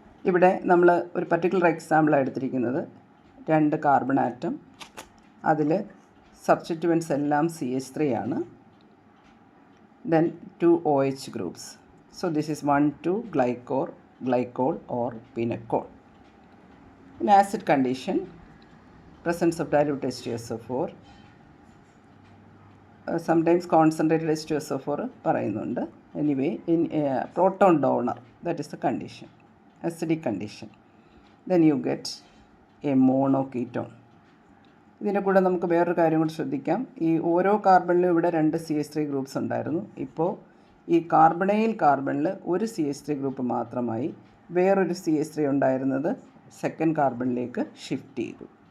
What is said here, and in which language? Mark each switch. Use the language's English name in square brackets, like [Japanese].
[Malayalam] ഇവിടെ നമ്മൾ ഒരു പർട്ടിക്കുലർ എക്സാമ്പിളാണ് എടുത്തിരിക്കുന്നത്. 2 കാർബൺ ആറ്റം, അതിൽ സബ്സ്റ്റിറ്റ്യൂവൻസ് എല്ലാം CH3 ആണ്. [English] Then 2 OH groups. So this is 1,2 glycol or pinacol. In acid condition, presence of dilute H2SO4, sometimes concentrated H2SO4 പറയുന്നുണ്ട്. Anyway in proton donor, that is the condition, acidic condition. Then you get a monoketone. [Malayalam] ഇതിൻ്റെ കൂടെ നമുക്ക് വേറൊരു കാര്യം കൂടി ശ്രദ്ധിക്കാം. ഈ ഓരോ കാർബണിലും ഇവിടെ 2 CH3 ഗ്രൂപ്പ്സ് ഉണ്ടായിരുന്നു. ഇപ്പോൾ ഈ കാർബണിൽ ഒരു CH3 ഗ്രൂപ്പ് മാത്രമായി വേറൊരു CH3 ഉണ്ടായിരുന്നത് സെക്കൻഡ് കാർബണിലേക്ക് ഷിഫ്റ്റ് ചെയ്തു.